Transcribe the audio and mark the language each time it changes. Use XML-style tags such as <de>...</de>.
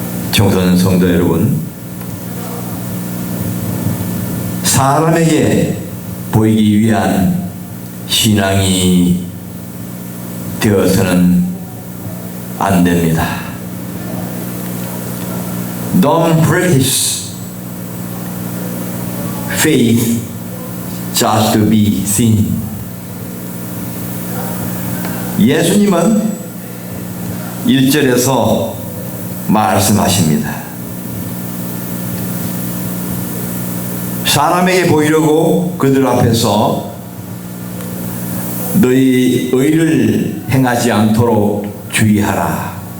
<ko>청소년 성도 여러분, 사람에게 보이기 위한 신앙이 되어서는 안 됩니다.</ko> <en>Don't practice faith just to be seen.</en> <ko>예수님은 1절에서 말씀하십니다. 사람에게 보이려고 그들 앞에서 너희 의를 행하지 않도록 주의하라.</ko>